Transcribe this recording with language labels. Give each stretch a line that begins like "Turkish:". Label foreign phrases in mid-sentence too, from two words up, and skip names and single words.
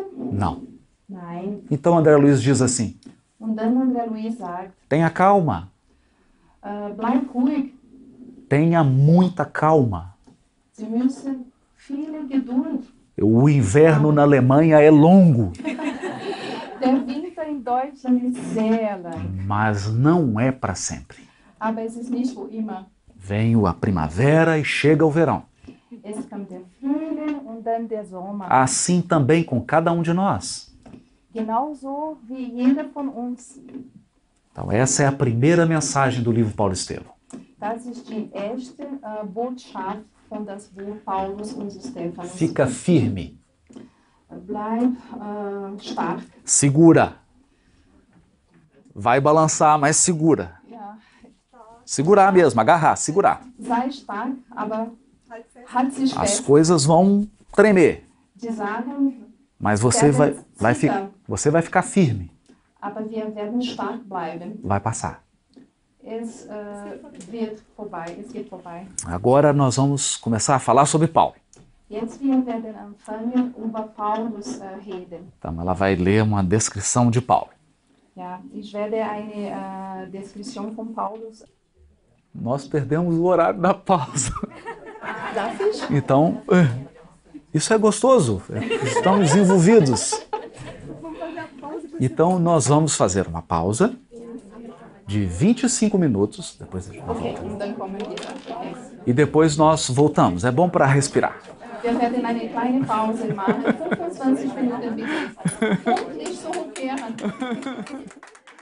Portuguese: Não.
German: Nein.
Portuguese: Então André Luiz diz assim:
German: Und dann André Luiz sagt,
Portuguese: tenha calma,
German: bleib ruhig.
Portuguese: tenha muita calma.
German: Sie müssen viele Geduld.
Portuguese: O inverno na Alemanha é longo,
German: Der Winter in Deutschland ist sehr lang,
Portuguese: mas não é para sempre.
German: aber es ist nicht für immer.
Portuguese: Vem a primavera e chega o verão.
German: Es kommt der Frühling und dann der Sommer.
Portuguese: Assim também com cada um de nós.
German: Genauso wie jeder von uns.
Portuguese: Então essa é a primeira mensagem do livro Paulo Estevão.
German: Das ist die erste Botschaft von das Buch Paulus und Stephanus.
Portuguese: Fica firme,
German: Bleib stark.
Portuguese: segura. Vai balançar, mas segura. Ja. Segurar mesmo, agarrar, segurar.
German: Sei stark, aber halt sich
Portuguese: As
German: fest.
Portuguese: coisas vão tremer,
German: Die Sachen,
Portuguese: mas você vai ficar firme.
German: aber wir werden stark bleiben.
Portuguese: Vai passar.
German: Es wird vorbei, es geht vorbei.
Portuguese: Agora nós vamos começar a falar sobre Paulo.
German: Jetzt wir werden anfangen über Paulus reden.
Portuguese: Então ela vai ler uma descrição de Paulo.
German: Ja, ich werde eine Deskription von Paulus.
Portuguese: Nós perdemos o horário da pausa.
German: Darf ich?
Portuguese: Então, isso é gostoso. Estamos envolvidos. Então nós vamos fazer uma pausa de 25 minutos. Depois a gente vai Okay, voltar.
German: und dann kommen wir dann.
Portuguese: E depois nós voltamos. É bom para respirar.
German: Wir werden eine kleine Pause machen, 25 Minuten bitte. Und nicht so hochkehren.